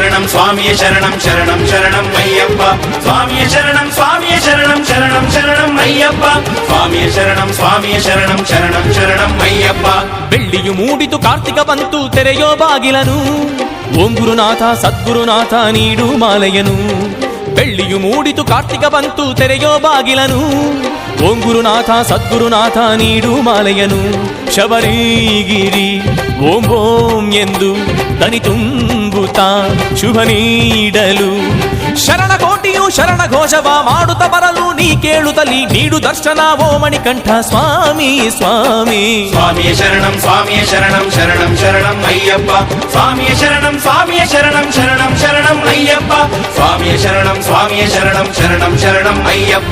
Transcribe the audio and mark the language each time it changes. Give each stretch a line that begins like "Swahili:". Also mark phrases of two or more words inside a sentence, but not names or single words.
Telugu: స్వామియే శరణం శరణం శరణం అయ్యప్ప స్వామియే శరణం స్వామియే శరణం శరణం శరణం అయ్యప్ప స్వామియే శరణం శరణం శరణం అయ్యప్ప
Kannada: ಬೆಳ್ಳಿಯು ಮೂಡಿತು ಕಾರ್ತಿಕ ಬಂತು ತೆರೆಯೋ ಬಾಗಿಲನು ಓಂ ಗುರುನಾಥ ಸದ್ಗುರುನಾಥ ನೀಡು ಮಾಲೆಯನು ಬೆಳ್ಳಿಯು ಮೂಡಿತು ಕಾರ್ತಿಕ ಬಂತು ತೆರೆಯೋ ಬಾಗಿಲನು ಓಂ ಗುರುನಾಥ ಸದ್ಗುರುನಾಥ ನೀಡು ಮಾಲೆಯನು ಶಬರಿಗಿರಿ ಓಂ ಓಂ ಎಂದು ದನಿ ತುಂಬುತ್ತಾ ಶುಭ ನೀಡಲು ಶರಣ ಕೋಟಿಯು ಶರಣ ಘೋಷವ ಮಾಡುತ್ತ ಬರಲು ನೀ ಕೇಳುತ್ತಲಿ ನೀಡು ದರ್ಶನ ಓ ಮಣಿಕಂಠ ಸ್ವಾಮಿ ಸ್ವಾಮಿ
Telugu: స్వామియే శరణం శరణం శరణం అయ్యప్ప స్వామియే శరణం శరణం శరణం అయ్యప్ప స్వామియే శరణం శరణం శరణం అయ్యప్ప